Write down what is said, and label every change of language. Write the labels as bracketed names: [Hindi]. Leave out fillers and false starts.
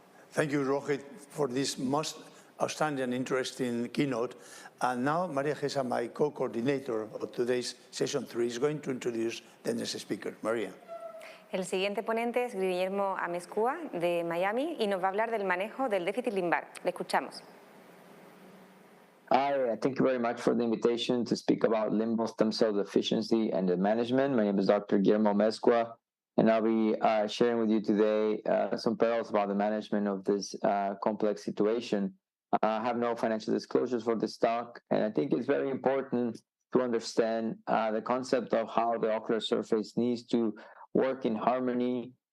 [English] Thank you, Rohit, for this most outstanding and interesting keynote. And now Maria Gesa, my co-coordinator of today's session 3, is going to introduce the next speaker. Maria. [Spanish] El siguiente ponente es Guillermo Amezcua, de Miami, y nos va a hablar del manejo del déficit limbar. Le escuchamos. [English] Hi, thank you very much for the invitation to speak about limbal stem cell deficiency and the management. My name is Dr. Guillermo Amezcua, and I'll be sharing with you today some parallels about the management of this complex situation. I have no financial disclosures for this talk, and I think it's very important to understand the concept of how the ocular surface needs to work in harmony.